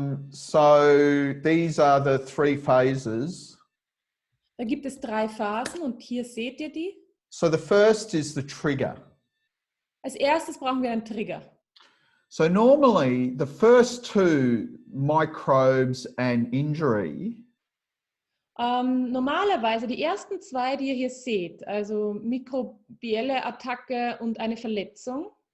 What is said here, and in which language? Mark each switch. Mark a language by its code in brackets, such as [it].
[en] So these are the three phases. [de] Da gibt es 3 Phasen und hier seht ihr die. [en] So the first is the trigger. [de] Als erstes brauchen wir einen Trigger. [en] So normally the first two, microbes and injury, [de] Normalerweise die ersten 2, die ihr hier seht, also mikrobielle Attacke und eine Verletzung,